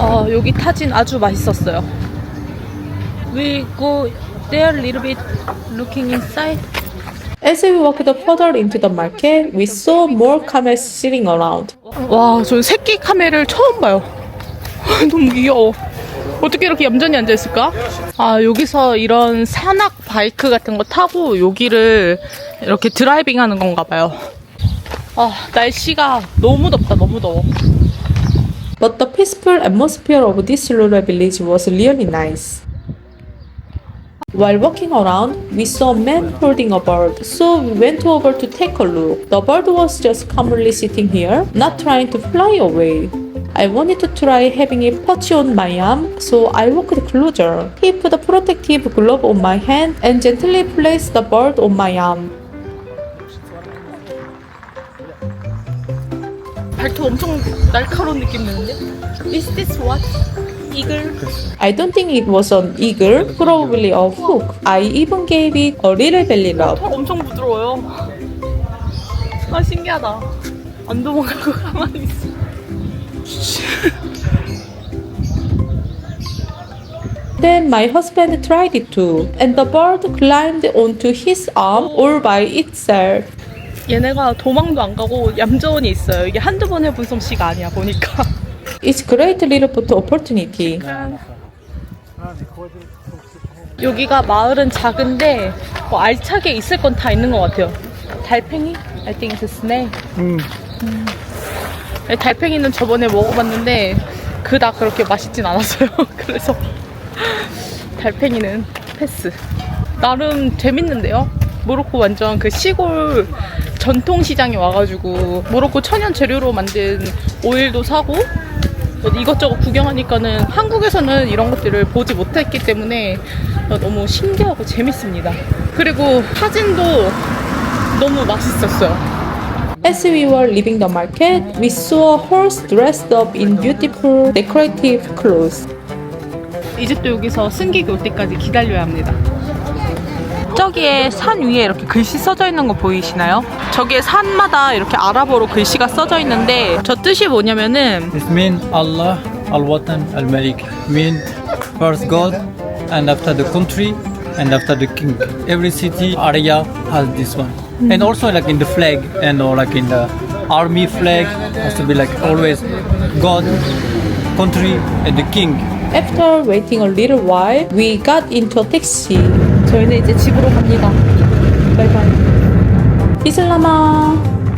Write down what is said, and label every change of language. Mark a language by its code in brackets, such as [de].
[ko] 여기 타진 아주 맛있었어요. [en] We go there a little bit looking inside. As we walked further into the market, we saw more camels sitting around. [ko] 와, 저 새끼 카멜을 처음 봐요. 너무 귀여워. 어떻게 이렇게 얌전히 앉아있을까? 아, 여기서 이런 산악 바이크 같은 거 타고 여기를 이렇게 드라이빙 하는 건가 봐요. 아, 날씨가 너무 덥다, 너무 더워. [en] But the peaceful atmosphere of this rural village was really nice. While walking around, we saw a man holding a bird, so we went over to take a look. The bird was just calmly sitting here, not trying to fly away. I wanted to try having it perch on my arm, so I walked closer. He put a protective glove on my hand and gently placed the bird on my arm. [ko] 발톱 엄청 날카로운 느낌 드는데? [en] Is this what? Eagle? I don't think it was an eagle, probably a hook. I even gave it a little belly rub. [ko] 털 엄청 부드러워요. 아, 신기하다. 안 도망가고 가만히 있어. [en] Then my husband tried it too, and the bird climbed onto his arm all by itself. [ko] 얘네가 도망도 안 가고 얌전히 있어요. 이게 한두 번 해본 솜씨가 아니야, 보니까. [en] It's great little photo opportunity. [ko] 여기가 마을은 작은데 뭐 알차게 있을 건 다 있는 것 같아요. [en] 달팽이? I think it's a snake. [ko] 달팽이는 저번에 먹어봤는데 그닥 그렇게 맛있진 않았어요. 그래서 달팽이는 패스. 나름 재밌는데요. 모로코 완전 그 시골 전통시장에 와가지고 모로코 천연 재료로 만든 오일도 사고 이것저것 구경하니까는 한국에서는 이런 것들을 보지 못했기 때문에 너무 신기하고 재밌습니다. 그리고 사진도 너무 맛있었어요. [en] As we were leaving the market, we saw a horse dressed up in beautiful decorative clothes. [ko] 이제 또 여기서 승객이 올 때까지 기다려야 합니다. 저기에 산 위에 이렇게 글씨 써져 있는 거 보이시나요? 저기에 산마다 이렇게 아랍어로 글씨가 써져 있는데 저 뜻이 뭐냐면은 [en] This means Allah, Al-Watan, Al-Malik. Mean first God, and after the country, and after the king. Every city area has this one. And also like in the flag, and or like in the army flag, has to be like always God, country, and the king. After waiting a little while, we got into a taxi. [ko] 저희는 이제 집으로 갑니다. 바이바이. 이슬라마.